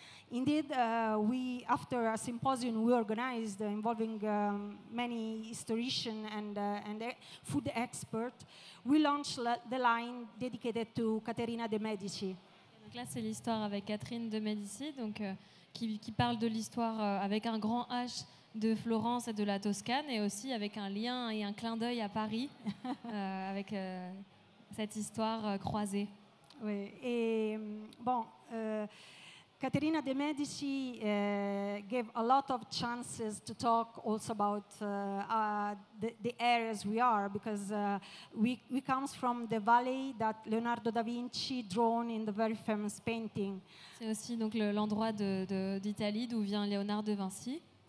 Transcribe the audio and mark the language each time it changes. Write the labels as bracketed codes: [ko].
[en] Indeed, after a symposium we organized involving many historians and food experts, we launched the line dedicated to Caterina de' Medici. [fr] Donc là, c'est l'histoire avec Catherine de Médicis, donc, qui parle de l'histoire avec un grand H de Florence et de la Toscane, et aussi avec un lien et un clin d'œil à Paris, avec cette histoire croisée. Oui, et bon, [en] Caterina de' Medici gave a lot of chances to talk also about the areas we are, because we comes from the valley that Leonardo da Vinci drawn in the very famous painting. [fr] C'est aussi donc l'endroit d'Italie d'où vient Léonard de Vinci.